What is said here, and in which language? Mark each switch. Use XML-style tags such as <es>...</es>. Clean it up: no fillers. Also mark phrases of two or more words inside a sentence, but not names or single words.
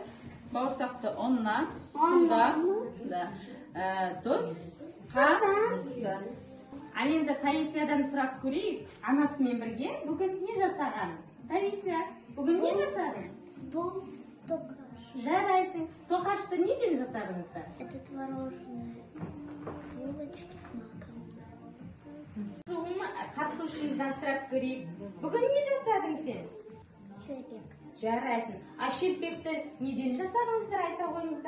<kk>Бауырсақты ұннан, судан, тұз, қант. Ал енді Таисиядан сұрап көрейік, анасымен бірге бүгін не жасаған? Таисия, бүгін не жасадың? Бұл тоқаш. Жарайсың. Тоқашты неден жасадыңыздар?</kk> <ru>Это творожные булочки с маком.</ru> <kk>Қатысушымыздан сұрап көрейік. Бүгін не жасадың сен? Шелпек. Жарайсың. Шелпекті неден жасадыңыздар, айта қойыңыздар?</kk>